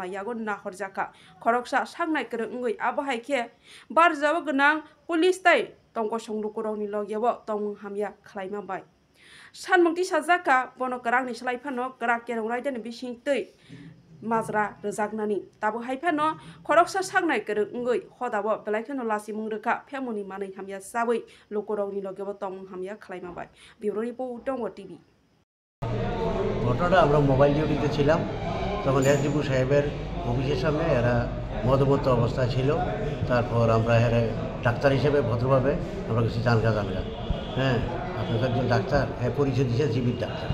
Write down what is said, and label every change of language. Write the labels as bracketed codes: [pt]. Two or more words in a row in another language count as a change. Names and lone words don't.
[trp] yago nahorjaka khoroksa sangnai krung ngui abahai khe barjabo gnang police tai tongko songlukuroni logyabo tongmung hamya khlaima bai Sanmungti sajaka bono kerangni selaifano kerak kerong raidani bising tui mazra rezagnani tabu haifano khoroksa sagnai kereng ngui hodabo belaikano lasi mungreka phemuni manai hamya sabui lokorongni logebo tongmung hamya khlaima bai [en] bureau report [trp] Dongo TV [bn] ঘটনাটা আমরা মোবাইল ডিউটিতে ছিলাম তখন এসডিপি সাহেবের অফিসের সামনে এরা মদমত্ত অবস্থায় ছিল তারপর আমরা ডাক্তার হিসেবে ভদ্রভাবে আমরা কিছু জানগা হ্যাঁ আপনার একজন ডাক্তার হ্যাঁ পরিচয় দিয়েছে জিবির ডাক্তার